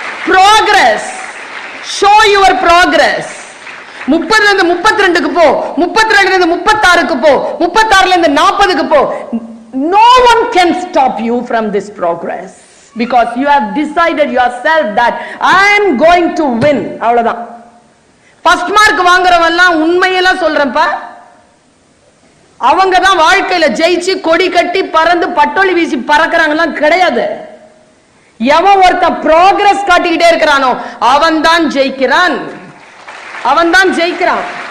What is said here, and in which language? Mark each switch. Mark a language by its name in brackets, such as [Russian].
[English] progress, show your progress. [Tamil] 30ல இருந்து 32க்கு போ, 32ல இருந்து 36க்கு போ, 36ல இருந்து 40க்கு போ. [English] No one can stop you from this progress because you have decided yourself that I am going to win. [Tamil] அவ்வளவுதான். First mark வாங்குறவெல்லாம் உண்மையெல்லாம் சொல்றேன்ப்பா, அவங்க தான் வாழ்க்கையில ஜெயிச்சு கொடி கட்டி பறந்து பட்டொலி வீசி பறக்கிறாங்கலாம் கிடையாது. எவன் ஒருத்த ப்ரோக்ரஸ் காட்டிக்கிட்டே இருக்கிறானோ அவன் தான் ஜெயிக்கிறான், அவன் தான் ஜெயிக்கிறான்.